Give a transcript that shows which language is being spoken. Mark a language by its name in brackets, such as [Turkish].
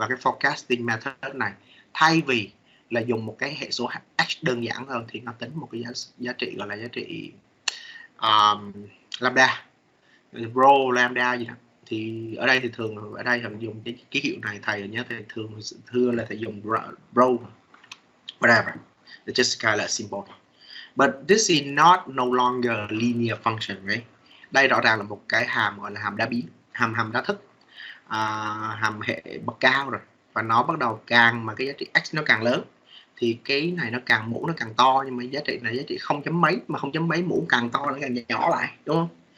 [Vietnamese] Và cái forecasting method này thay vì là dùng một cái hệ số h đơn giản hơn thì nó tính một cái giá trị gọi là giá trị lambda, rho lambda gì đó. Thì ở đây thì thường ở đây thường dùng cái ký hiệu này, thầy nhớ thầy thường thưa là thầy dùng rho whatever, [English] it's just kind of symbol. But this is not no longer linear function, right? [Vietnamese] Đây rõ ràng là một cái hàm gọi là hàm đa biến, hàm đa thức, hàm hệ bậc cao rồi, và nó bắt đầu càng mà cái giá trị x nó càng lớn thì cái này nó càng mũ nó càng to, nhưng mà giá trị này giá trị không chấm mấy, mà không chấm mấy mũ càng to nó càng nhỏ lại, đúng không?